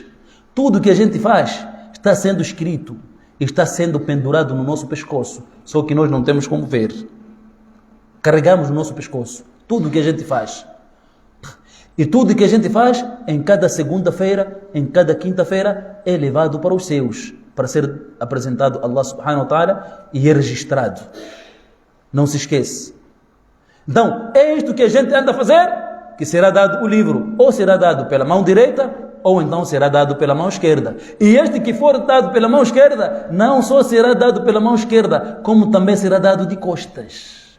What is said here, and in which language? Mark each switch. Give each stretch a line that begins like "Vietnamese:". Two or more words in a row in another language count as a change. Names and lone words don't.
Portuguese: Tudo que a gente faz está sendo escrito, está sendo pendurado no nosso pescoço, só que nós não temos como ver. Carregamos no nosso pescoço tudo que a gente faz. E tudo que a gente faz, em cada segunda-feira, em cada quinta-feira, é levado para os céus, para ser apresentado a
Arabic: الله سبحانه وتعالى
Portuguese: e é registrado. Não se esquece. Então, é isto que a gente anda a fazer, que será dado o livro, ou será dado pela mão direita, ou então será dado pela mão esquerda. E este que for dado pela mão esquerda, não só será dado pela mão esquerda, como também será dado de costas.